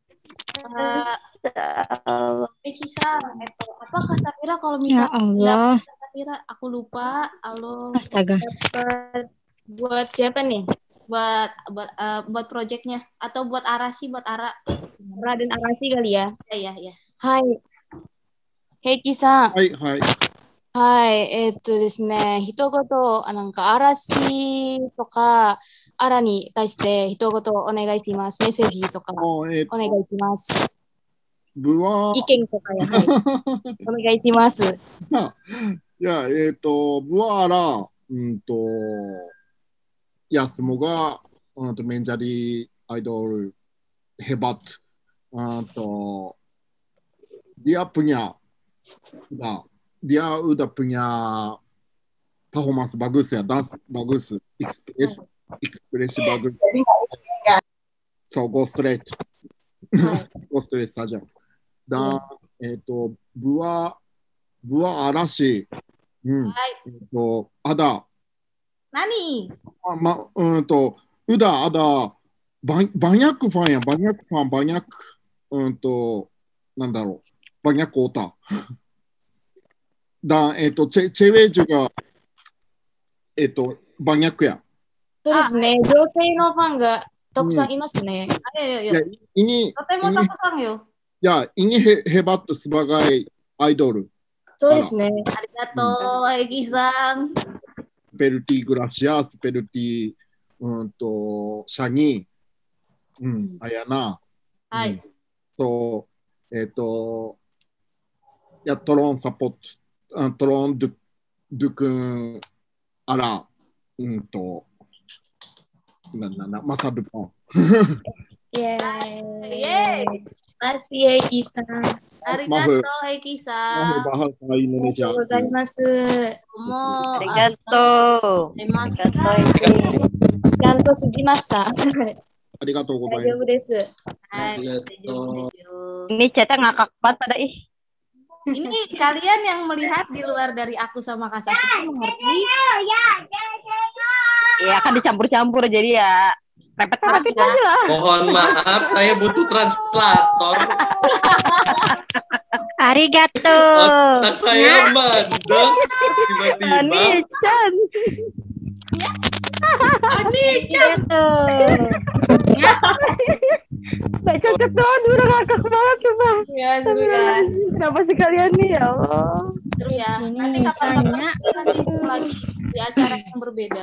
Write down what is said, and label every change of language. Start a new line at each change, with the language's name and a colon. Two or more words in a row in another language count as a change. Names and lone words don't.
Indonesian: Kisah apa Kak Safira kalau misalnya Kak Safira aku lupa. Astaga. Buat siapa nih? Buat projectnya atau buat Arasi, buat Raden Arasi kali ya? Iya. Hai. Heiki-san. Hai.
Japanese: はい、ですね、一言、なんか嵐とか、アラに対して一言お願いします。メッセージとかお願いします。意見とかや、はい、お願いします。
Indonesian: Ya, buara ya semoga untuk menjadi idol hebat. Dia udah punya performance bagus ya, dance bagus, ekspresi bagus.
English: So go straight. Go straight saja.
Indonesian: Dan buah Arashi ada. Nani? Udah ada banyak fan ya, banyak untuk banyak kota. Dan cewek juga banyak ya.
Japanese: そうですね、女性のファンがたくさんいますね。
Indonesian: Ya, ini ya, ini hebat sebagai idol.
Japanese: そうですね。
Indonesian: Arigato, Heiki-san. Seperti Gracia, seperti Shani, Ayana. So, ya tolong support, tolong dukung Ara untuk masa depan. Yeay. Makasih Heiki-san. Arigato, Heiki-san. Bahasa Indonesia. Arigato.
Japanese: ありがとう すじました. ありがとう ございます. 大丈夫です。
Indonesian: Ini chatnya ngakak banget pada ih. Ini kalian yang melihat di luar dari aku sama Kak Safira mengerti? Ya kan dicampur-campur jadi ya. Repet-repetin aja lah. Mohon maaf, saya butuh translator. Arigato. Otak saya mandek tiba-tiba. Ani-chan. Arigato. Gak cocok doang, udah ngakak banget coba. Ya, seru kan? Kenapa sih kalian nih ya Allah? Seru ya. Nanti kapan-kapan nanti lagi di acara yang berbeda.